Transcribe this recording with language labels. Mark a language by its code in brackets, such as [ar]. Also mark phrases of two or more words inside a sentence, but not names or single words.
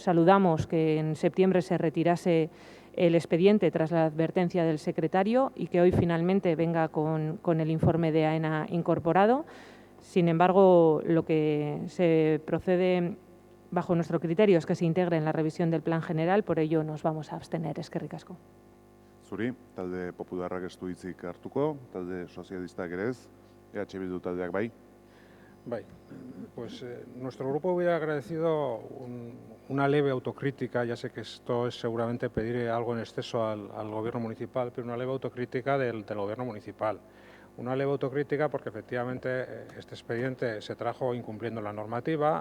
[es] Saludamos que en septiembre se retirase el expediente tras la advertencia del secretario y que hoy finalmente venga con el informe de AENA incorporado. Sin embargo, lo que se procede bajo nuestro criterio es que se integre en la revisión del Plan General, por ello nos vamos a abstener. [eu] Eskerrik asko. Zuri, talde popularrak ez du hitzik hartuko, talde sozialistak ere ez, EH Bildu taldeak bai. Bai, [es] pues nuestro grupo hubiera agradecido una leve autocrítica, ya sé que esto es seguramente pedir algo en exceso al gobierno municipal, pero una leve autocrítica del gobierno municipal. Una leve autocrítica porque efectivamente este expediente se trajo incumpliendo la normativa.